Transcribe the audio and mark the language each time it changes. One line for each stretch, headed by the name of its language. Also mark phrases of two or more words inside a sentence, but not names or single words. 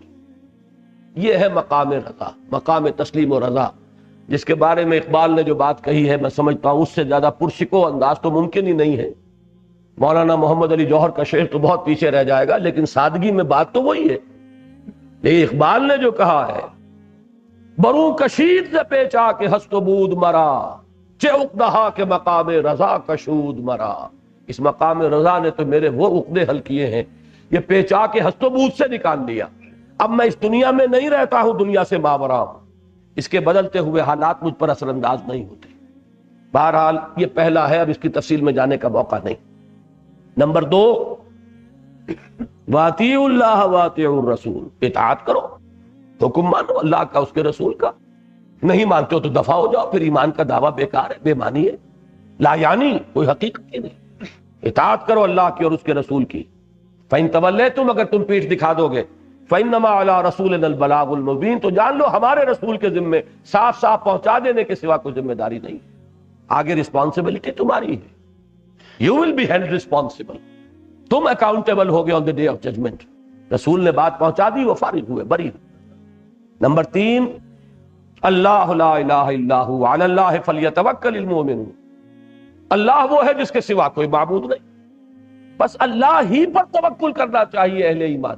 Urdu: یہ ہے مقام رضا، مقام تسلیم و رضا، جس کے بارے میں اقبال نے جو بات کہی ہے، میں سمجھتا ہوں اس سے زیادہ پرشکو انداز تو ممکن ہی نہیں ہے۔ مولانا محمد علی جوہر کا شعر تو بہت پیچھے رہ جائے گا، لیکن سادگی میں بات تو وہی ہے۔ لیکن اقبال نے جو کہا ہے،
Persian: برو کشید سے پیچا کہ ہست و بود مرا، چے عقدہا کے مقام رضا کشود مرا۔
Urdu: اس مقام رضا نے تو میرے وہ عقدے حل کیے ہیں، یہ پیچا کے ہست و بود سے نکال دیا۔ اب میں اس دنیا میں نہیں رہتا ہوں، دنیا سے ماورا ہوں، اس کے بدلتے ہوئے حالات مجھ پر اثر انداز نہیں ہوتے۔ بہرحال یہ پہلا ہے، اب اس کی تفصیل میں جانے کا موقع نہیں۔ نمبر 2،
Arabic: وَأَطِیعُوا اللَّهَ وَأَطِیعُوا الرَّسُولَ،
Urdu: اطاعت کرو، حکم مانو اللہ کا، اس کے رسول کا۔ نہیں مانتے ہو تو دفع ہو جاؤ، پھر ایمان کا دعویٰ بیکار ہے، بے معنی ہے، لا یعنی کوئی حقیقت ہی نہیں۔ اطاعت کرو اللہ کی اور اس کے رسول کی۔
Arabic: فَإِن تَوَلَّیْتُمْ،
Urdu: اگر تم پیٹھ دکھا دو گے،
Arabic: فَإِنَّمَا عَلَىٰ رَسُولِنَا الْبَلَاغُ الْمُبِينُ،
Urdu: تو جان لو ہمارے رسول کے ذمے صاف صاف پہنچا دینے کے سوا کوئی ذمہ داری نہیں، آگے رسپانسبلٹی تمہاری ہے۔
English: You will be held responsible،
Urdu: تم اکاؤنٹیبل ہوگے
English: on the day of judgment۔
Urdu: رسول نے بات پہنچا دی، وہ فارغ ہوئے، بری ہوئے۔ نمبر 3،
Arabic: اللہ لا الہ الا ہو علی اللہ فلیتوکل المؤمنون،
Urdu: اللہ وہ ہے جس کے سوا کوئی معبود نہیں، بس اللہ ہی پر توکل کرنا چاہیے اہل ایمان۔